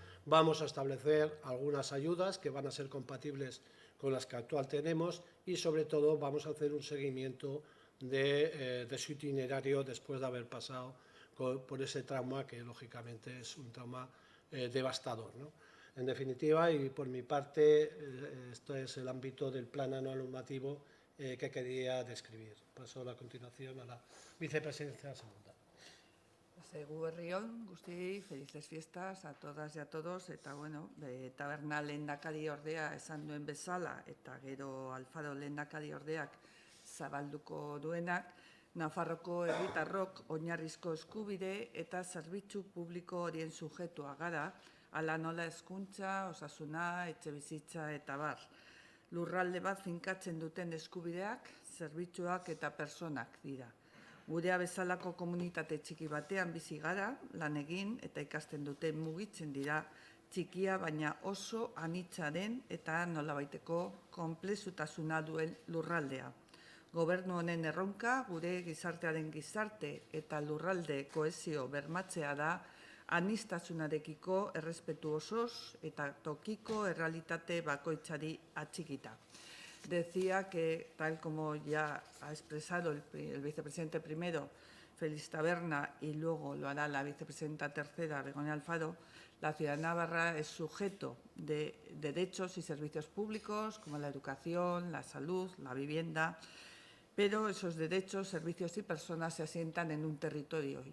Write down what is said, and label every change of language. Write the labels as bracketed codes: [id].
[es] Vamos a establecer algunas ayudas que van a ser compatibles con las que actual tenemos y, sobre todo, vamos a hacer un seguimiento de su itinerario después de haber pasado por ese trauma que, lógicamente, es un trauma devastador, ¿no? En definitiva, y por mi parte, esto es el ámbito del plan anual normativo que quería describir. Paso a continuación a la vicepresidencia segunda. [eu] Eguberri on, guztiei, [es] felices fiestas a todas y a todos, [eu] eta bueno, taberna lehendakari ordea esan duen bezala, eta gero Alfaro lehendakari ordeak zabalduko duenak, Nafarroko herritarrok oinarrizko eskubide eta zerbitzu publiko horien sujetua gara, hala nola hezkuntza, osasuna, etxebizitza eta bar. Lurralde bat finkatzen duten eskubideak, zerbitzuak eta personak dira. Gurea bezalako komunitate txiki batean bizi gara, lan egin eta ikasten duten mugitzen dira txikia baina oso anitza den eta nolabaiteko konplexutasuna duen lurraldea. Gobernu honen erronka gure gizartearen gizarte eta lurralde kohesio bermatzea da aniztasunarekiko errespetu osoz eta tokiko errealitate bakoitzari atxikita. [es] Decía que, tal como ya ha expresado el vicepresidente primero, Félix Taberna, y luego lo hará la vicepresidenta tercera, Begoña Alfaro, la ciudad de Navarra es sujeto de derechos y servicios públicos como la educación, la salud, la vivienda, pero esos derechos, servicios y personas se asientan en un territorio.